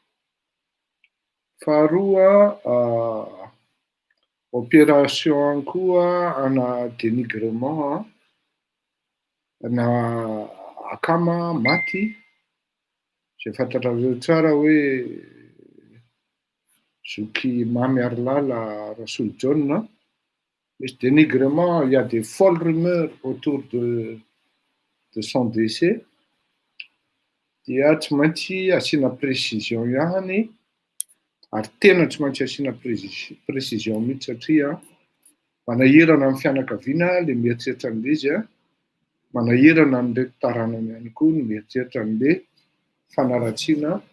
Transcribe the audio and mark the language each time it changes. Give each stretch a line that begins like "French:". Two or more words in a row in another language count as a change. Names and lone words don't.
Malagasy: Faharoa opération koa ana dénigrement na akama maty izay fantatrareo tsara hoe zoky mamy Arlala Rasolo John.
French: Misy dénigrement, il y a des folles rumeurs autour de son décès.
Malagasy: Dia tsy maintsy asiana précision ihany, ary tena tsy maintsy asiana précision mihitsy satria manahirana amin'ny fianakaviana le mieritreritra an'ilay izy, manahirana an'ilay taranany ihany koa ny mieritreritra an'ilay fanaratsiana,